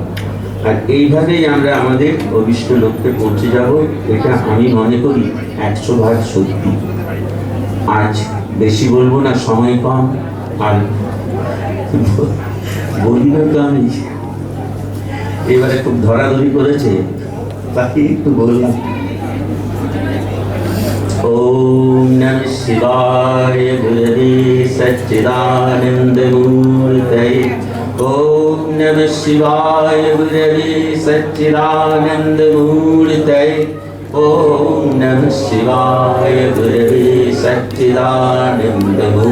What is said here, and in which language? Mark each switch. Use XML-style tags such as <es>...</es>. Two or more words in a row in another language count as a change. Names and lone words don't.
<bn>আর এইভাবেই আমরা আমাদের অভিষ্ট লক্ষ্যে পৌঁছে যাব, এটা আমি মনে করি 100% সত্যি। আজ বেশি বলবো না, সময় কম, আর বলি না তো আমি এবারে খুব ধরাধরি করেছে, তাকে একটু বললাম।</bn> <sa>ওম নমঃ শিবায় গুরবে সচ্চিদানন্দ মূর্তয়ে। ওম নমঃ শিবায় গুরবে সচ্চিদানন্দ মূর্তয়ে। ওম নমঃ শিবায় গুরবে সচ্চিদানন্দ মূর্তয়ে।</sa>